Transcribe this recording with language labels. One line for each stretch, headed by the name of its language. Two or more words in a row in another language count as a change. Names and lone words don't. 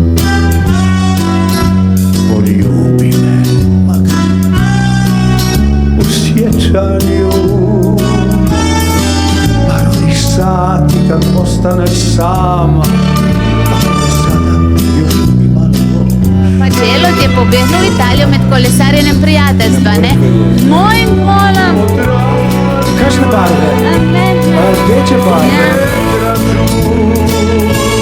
Croatian: poljubi me u sjećanju, par onih sati kad ostaneš sama, ako me sada još imalo.
Slovenian: Pa Đelo ti je pobegnuo v Italijo med kolesarjenjem prijateljstva, ne? Mojim polom! Kakšne barve? Rdeče barve. Ja.